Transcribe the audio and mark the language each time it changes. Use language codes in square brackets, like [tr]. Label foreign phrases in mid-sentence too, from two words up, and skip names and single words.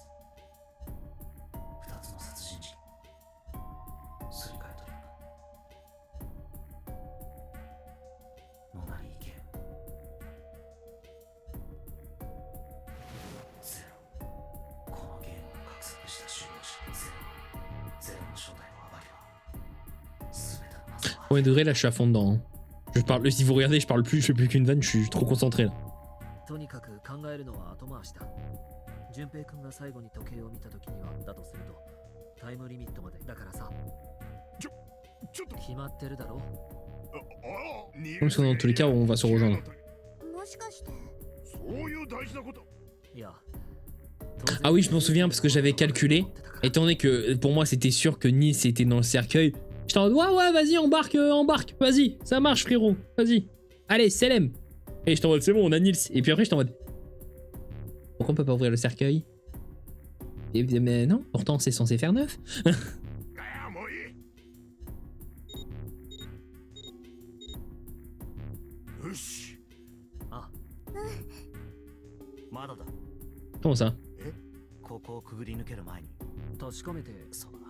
[ja] 二つの殺人事件すり替えというかノナリーゲームゼロ。このゲームを画策した主導者ゼロの正体を暴けば全ての謎は。 [fr] ouais, de vrai, là, je suis à fond dedans. Hein. Je parle, si vous regardez, je parle plus, je fais plus qu'une vanne, je suis trop concentré là. [ja] とにかく考えるのは後回しだ。順平君が最後に時計を見た時にはだとするとタイムリミットまでだからさ。ちょっと。決まってるだろ。 [fr] Parce que dans tous les cas, on va se rejoindre. [ja] もしかしてそういう大事なこと。いや。 [fr] Ah oui, je m'en souviens parce que j'avais calculé. Étant donné que pour moi c'était sûr que Nice était dans le cercueil, j'étais en mode ouais, vas-y, embarque, vas-y, ça marche frérot, vas-y. Allez, Selem. Et j'étais en mode c'est bon, on a Nils. Et puis après j'étais en mode pourquoi on peut pas ouvrir le cercueil? Et mais non, pourtant c'est censé faire 9. [ja] もういい。よし。あ、まだだ。 [fr] Comment ça? [ja] ここをくぐり抜ける前に確かめて。そうだ。